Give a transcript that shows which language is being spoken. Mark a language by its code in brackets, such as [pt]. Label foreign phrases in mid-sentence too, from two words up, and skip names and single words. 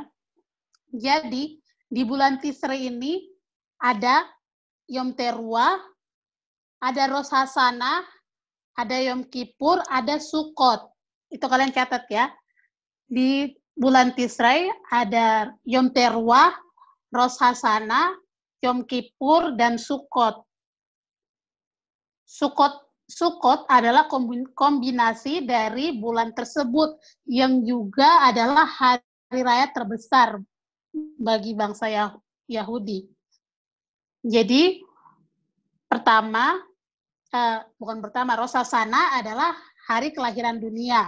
[id] Jadi, di bulan Tishrei ini ada Yom Teruah, ada Rosh Hashanah, ada Yom Kippur, ada Sukkot. Itu kalian catat ya. Di bulan Tishrei ada Yom Teruah, Rosh Hashanah, Yom Kippur, dan Sukkot. Sukkot adalah kombinasi dari bulan tersebut yang juga adalah hari raya terbesar bagi bangsa Yahudi. Jadi Rosh Hashanah adalah hari kelahiran dunia.